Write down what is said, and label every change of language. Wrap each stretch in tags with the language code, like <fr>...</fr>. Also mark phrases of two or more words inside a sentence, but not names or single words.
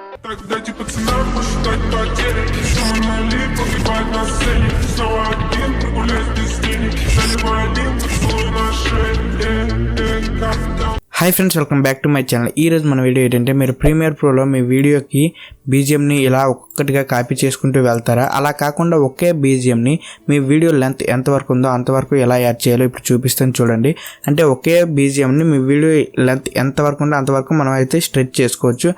<ru>Дайте пацанам посчитать потери. Шумы налив, погибать на сцене. Снова один, прогуляюсь без денег. Заливаю дым, поцелуй на шее. Как-то.</ru> <en>Hi friends, welcome back to my channel.</en> <te>ఈరోజు మన వీడియో ఏంటంటే, మీరు ప్రీమియర్ ప్రోలో మీ వీడియోకి బీజిఎంని ఇలా ఒక్కొక్కటిగా కాపీ చేసుకుంటూ వెళ్తారా? అలా కాకుండా ఒకే బీజిఎంని మీ</te> <en>video length</en> <te>ఎంతవరకు ఉందో అంతవరకు ఎలా యాడ్ చేయాలో ఇప్పుడు చూపిస్తాను చూడండి. అంటే ఒకే బీజిఎంని మీ</te> <en>video length</en> <te>ఎంతవరకు ఉందో అంతవరకు మనం అయితే స్ట్రెచ్ చేసుకోవచ్చు.</te>